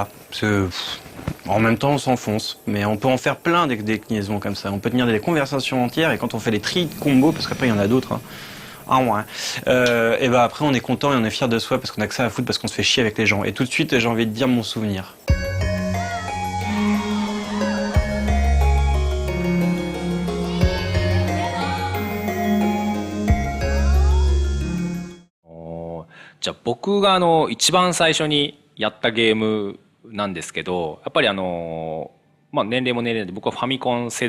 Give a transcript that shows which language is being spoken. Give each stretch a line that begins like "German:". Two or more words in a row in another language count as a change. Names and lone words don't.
French: En même temps, on s'enfonce. Mais on peut en faire plein des déclinaisons comme ça. On peut tenir des conversations entières, et quand on fait les tris de combos, parce qu'après il y en a d'autres, hein. Ah ouais. Et ben après on est content et on est fier de soi parce qu'on a que ça à foutre, parce qu'on se fait chier avec les gens. Et tout de suite, j'ai envie de dire mon souvenir.
Japanese: じゃあ僕が一番最初にやったゲームなんですけど、やっぱり年齢も年齢で僕はファミコン世